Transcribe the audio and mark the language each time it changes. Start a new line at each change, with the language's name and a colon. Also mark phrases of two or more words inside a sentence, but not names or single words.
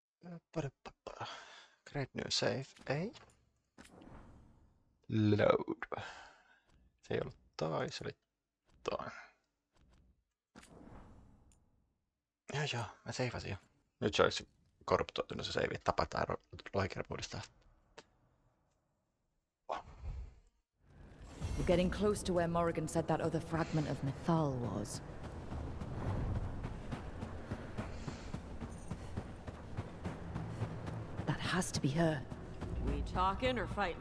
English: Great new save.
Finnish: Ei. Load. Se ei ollut toi, se oli toi. Joo, mä seivasin jo. Nyt se olisi korruptoitunut se save, tapataan lohikerpuudesta.
English: We're getting close to where Morrigan said that other fragment of Mythal was. That has to be her. We talking or fighting?